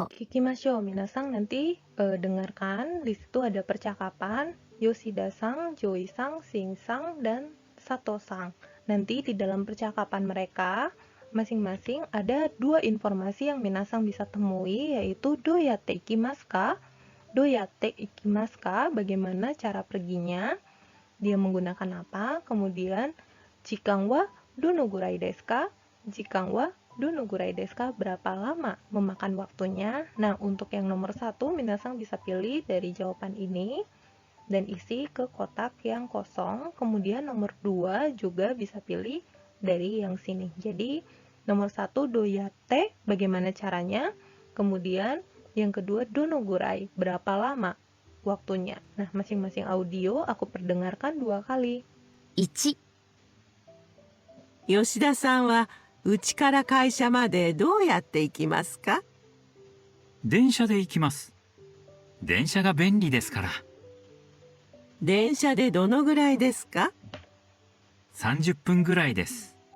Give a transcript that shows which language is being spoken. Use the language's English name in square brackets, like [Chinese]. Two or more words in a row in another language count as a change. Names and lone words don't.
[Indonesian] Minasang nanti dengarkan. Di situ ada percakapan Yoshida-san, Joy-san, Shin-san, dan Sato-san. Nanti di dalam percakapan mereka masing-masing ada 2 informasi yang minasang bisa temui, yaitu [Japanese] どうやって行きますか, [Indonesian] bagaimana cara perginya, dia menggunakan apa, kemudian [Japanese] 時間はどのぐらいですか, [Indonesian] berapa lama memakan waktunya. Nah, untuk yang nomor 1 minasang bisa pilih dari jawaban ini dan isi ke kotak yang kosong. Kemudian nomor 2 juga bisa pilih dari yang sini. Jadi nomor 1 doyatte, bagaimana caranya. Kemudian yang kedua [Japanese] どのぐらい, [Indonesian] berapa lama waktunya. Nah, masing-masing audio aku perdengarkan 2 kali. [Japanese] 1、吉田さんは家から会社までどうやって行きますか？電車で行きます。電車が便利ですから。電車でどのぐらいですか 30分ぐらいです。